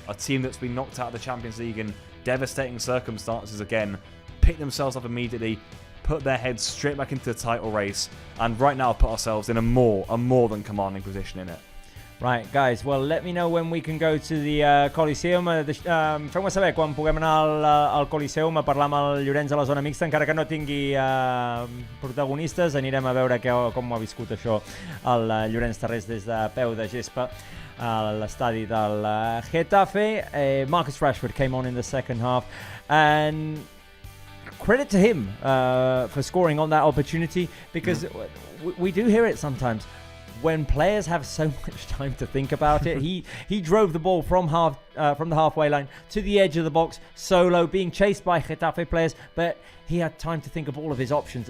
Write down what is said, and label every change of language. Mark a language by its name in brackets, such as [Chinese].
[English] A team that's been knocked out of the Champions League in devastating circumstances again, picked themselves up immediately, put their heads straight back into the title race, and right now put ourselves in a more than commanding position in it. Right, guys, well, let me know when we can go to the Coliseum. [Catalan] Feu-me saber quan puguem anar al Coliseum a parlar amb el Llorenç a la zona mixta, encara que no tingui protagonistes. Anirem a veure com ho ha viscut això el Llorenç Tarrés des de peu de gespa a l'estadi del Getafe. [English] Marcus Rashford came on in the second half, and credit to him for scoring on that opportunity, because we do hear it sometimes. When players have so much time to think about it, he drove the ball from the halfway line to the edge of the box, solo, being chased by Getafe players, but he had time to think of all of his options.